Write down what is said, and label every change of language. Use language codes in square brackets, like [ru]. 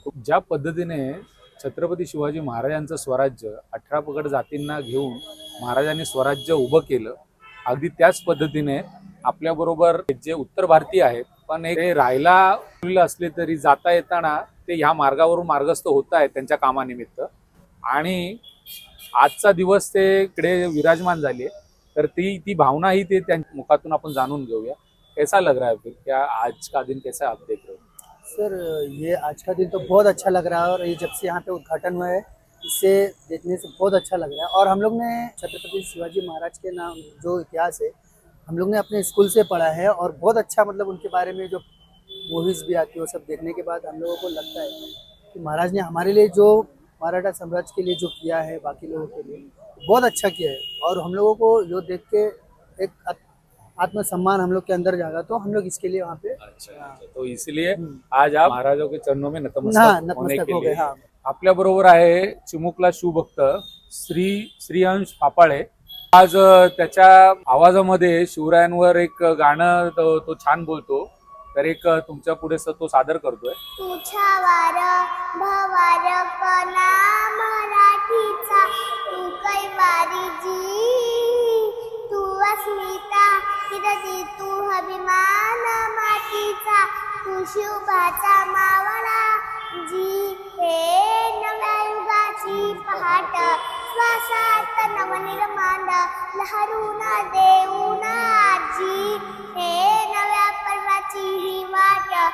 [mr] खूप ज्या पद्धतीने छत्रपती शिवाजी महाराजांचं स्वराज्य 18 पगड जातींना घेऊन महाराजांनी स्वराज्य उभं केलं, अगदी त्याच पद्धतीने आपल्याबरोबर जे उत्तर भारतीय आहेत पण ते राहायला असले तरी जाता येताना ते ह्या मार्गावरून मार्गस्थ होत आहेत त्यांच्या कामानिमित्त. आणि आजचा दिवस ते इकडे विराजमान झाले, तर ती भावना ही ते त्यांच्या मुखातून आपण जाणून घेऊया. [hi] कैसा लग रहा है फिर? क्या आज का दिन कैसा आप देख रहे हो? सर ये आज का दिन तो बहुत अच्छा लग रहा है और ये जब से यहाँ पे उद्घाटन हुआ है इससे देखने से बहुत अच्छा लग रहा है। और हम लोग ने छत्रपति शिवाजी महाराज के नाम जो इतिहास है हम लोग ने अपने स्कूल से पढ़ा है और बहुत अच्छा मतलब उनके बारे में जो मूवीज़ भी आती है वो सब देखने के बाद हम लोगों को लगता है कि महाराज ने हमारे लिए जो मराठा साम्राज्य के लिए जो किया है बाकी लोगों के लिए बहुत अच्छा किया है। और हम लोगों को जो देख के एक आत्मसम्मान हम लोग के अंदर जागा तो हम लोग इसके लिए वहाँ पे अच्छा, तो इसलिए आज आप महाराजों के चरणों में हाँ, नतमस्तक होने नतमस्तक के हो गए। लिए हाँ [mr] आपल्या बरोबर आहे चिमुकला शिवभक्त श्रीहंस पापाळे। आज त्याच्या आवाजामध्ये शिवरायांवर एक गाणं तो छान बोलतो, तर एक तुमच्या पुढे तो सादर करतोय। तुझ्या वार भवार कना मराठीचा तू कैवारी जी तू अस्मिता किरती तू अभिमान मातीचा तू शिवबाचा मावळा जी हे नव्या युगाची पहाट श्वासात नवनिर्माण लहरून देऊन आजी हे नव्या पर्वाची ही वाट